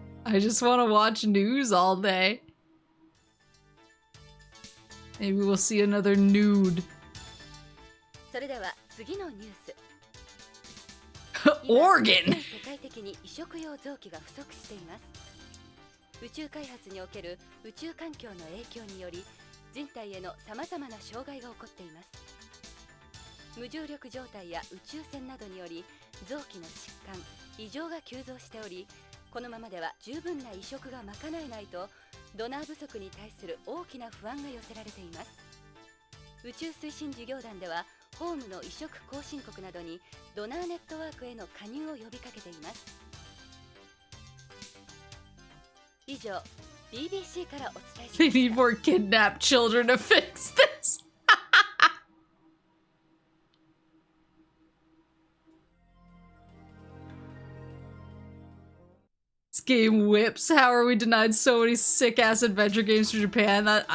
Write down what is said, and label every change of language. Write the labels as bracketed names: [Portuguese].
[English] I just want to watch news all day. Maybe we'll see another nude. [Japanese] それでは次のニュース。 [English] Organ! [Japanese] 世界的に移植用臓器が不足しています。宇宙開発における宇宙環境の影響により、人体へのさまざまな障害が起こっています。無重力状態や宇宙船などにより臓器の疾患、異常が急増しており、このままでは十分な移植が賄えないとドナー不足に対する大きな不安が寄せられています。宇宙推進事業団ではホームの移植後進国などにドナーネットワークへの加入を呼びかけています。以上、BBC からお伝えしま [English] They [Japanese] した。 [English] need more kidnapped children to fix this. This game whips. How are we denied so many sick ass adventure games from Japan?